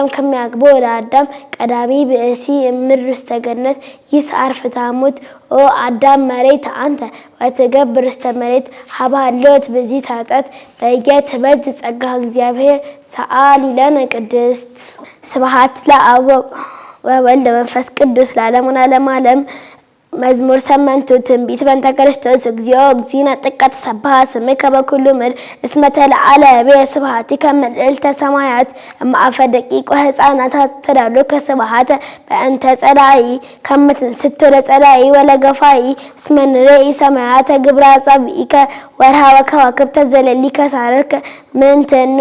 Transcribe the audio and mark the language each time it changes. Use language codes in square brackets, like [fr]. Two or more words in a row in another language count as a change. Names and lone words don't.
[gez] ከሚያግቦ ለአዳም ቀዳሚ ብእሲ እምድር ውስተ ገነት ይስዓር ፍትሐ ሞት ኦ አዳም መሬት አንተ ወትገብር ውስተ መሬት ሀበ ሀልወት ብእሲት ኃጥአት በኢትበጽሕ ጸጋ እግዚአብሔር ሰአሊ ለነ ቅድስት። ስብሐት ለአብ ወወልድ ወመንፈስ ቅዱስ ለዓለሙ ለዓለመ ዓለም። መዝሙር ሰመንቱ ትንቢት በእንተ ክርስቶስ እግዚኦ እግዚእነ ጥቀ ተሰብሐ ስምከ በኩሉ ምድር እስመ ተለዓለ በስብሐቲከ ምልዕልተ ሰማያት እምአፈ ደቂቅ ወሕፃናት ተዳሎከ ስብሐተ በእንተ ጸላኢ ከመ ትንሥቶ ለጸላኢ ወለገፋኢ እስመ ንርኢ ሰማያተ ግብረ አጻብዒከ ወርኀ ወከዋክብተ ዘለሊከ ሳረርከ ምንትኑ